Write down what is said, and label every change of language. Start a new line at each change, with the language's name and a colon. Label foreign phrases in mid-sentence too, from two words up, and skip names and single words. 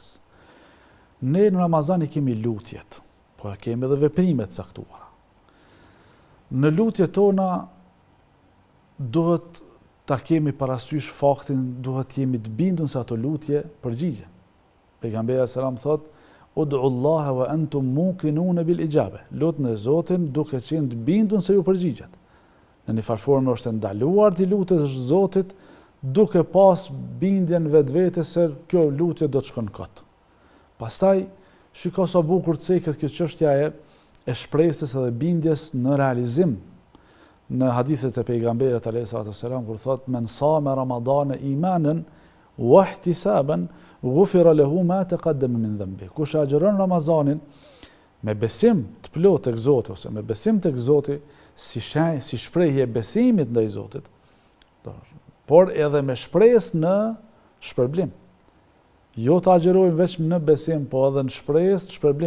Albanian: Ne në Ramazan i kemi lutjet, po kemi edhe veprimet caktuara. Në lutjet tona duhet ta kemi parasysh faktin, duhet jemi të bindur se ato lutje përgjigjen. Pejgamberi
Arabic: صلى الله عليه وسلم
Albanian: thotë:
Arabic: "ادعوا الله وأنتم موقنون بالإجابة."
Albanian: Lutni Zotin duke qenë të bindur se ju përgjigjet. Në një farformë është ndaluar të lutesh Zotit duke pas bindjen vetvete se kjo lutje do të shkon kot. Pastaj shiko sa bukur ceket kjo çështja e shpresës dhe bindjes në realizim. Në hadithet e pejgamberit
Arabic: عليه السلام
Albanian: kur thot
Arabic: من صام رمضان إيمانا واحتسابا غفر له ما تقدم من ذنبه.
Albanian: Kush agjeron Ramazanin me besim të plot tek Zoti ose me besim tek Zoti si shprehje besimit ndaj Zotit, por edhe me shpresë në shpërblim. Jo të agjerojmë vetëm në besim, po edhe në shpresë të shpërblim.